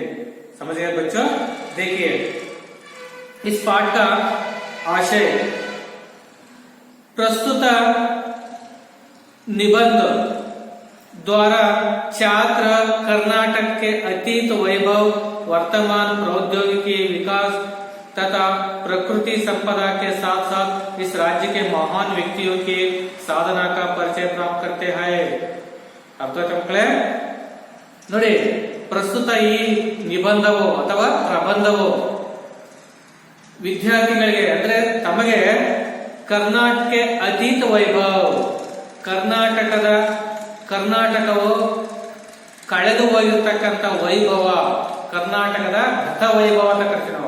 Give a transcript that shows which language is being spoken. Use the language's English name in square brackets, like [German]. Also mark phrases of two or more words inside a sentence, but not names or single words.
[Hindi] समझिए बच्चों, देखिए इस पाठ का आशय प्रस्तुत निबंध द्वारा छात्र कर्नाटक के अतीत वैभव, वर्तमान प्रौद्योगिकी विकास तथा प्रकृति संपदा के साथ साथ इस राज्य के महान व्यक्तियों की साधना का परिचय प्राप्त करते हैं। [Kannada] ಅರ್ಥ ಮಕ್ಕಳೇ ನೋಡಿ, ಪ್ರಸ್ತುತ ಈ ನಿಬಂಧವು ಅಥವಾ ಪ್ರಬಂಧವು ವಿದ್ಯಾರ್ಥಿಗಳಿಗೆ ಅಂದ್ರೆ ತಮಗೆ ಕರ್ನಾಟಕ ಅತೀತ ವೈಭವ್, ಕರ್ನಾಟಕವು ಕಳೆದು ಹೋಗಿರ್ತಕ್ಕಂಥ ವೈಭವ, ಕರ್ನಾಟಕದ ಗತ ವೈಭವ ಅಂತ ಕರಿತೀವಿ ನಾವು.